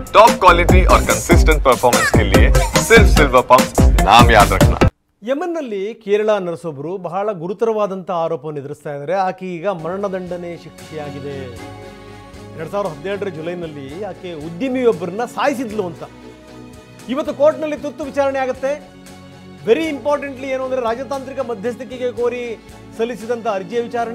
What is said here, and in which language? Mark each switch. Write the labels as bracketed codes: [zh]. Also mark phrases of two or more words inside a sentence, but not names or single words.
[en] top quality [hi] और [en] consistent performance [hi] के लिए सिर्फ सिल्वर पंप नाम याद रखना। [kn] ಯಮನ್ನಲ್ಲಿ ಕೇರಳ ನರ್ಸೊಬ್ಬರು ಬಹಳ ಗುರುತರವಾದಂಥ ಆರೋಪವನ್ನು ಎದುರಿಸ್ತಾ ಇದ್ದಾರೆ. ಆಕೆ ಈಗ ಮರಣದಂಡನೆ ಶಿಕ್ಷೆಯಾಗಿದೆ. 2017 ಜುಲೈನಲ್ಲಿ ಆಕೆ ಉದ್ಯಮಿಯೊಬ್ಬರನ್ನ ಸಾಯಿಸಿದ್ಲು ಅಂತ ಇವತ್ತು ಕೋರ್ಟ್ನಲ್ಲಿ ತುರ್ತು ವಿಚಾರಣೆ ಆಗುತ್ತೆ. [en] very importantly [kn] ಏನು ಅಂದರೆ ರಾಜತಾಂತ್ರಿಕ ಮಧ್ಯಸ್ಥಿಕೆಗೆ ಕೋರಿ ಸಲ್ಲಿಸಿದಂಥ ಅರ್ಜಿಯ ವಿಚಾರಣೆ.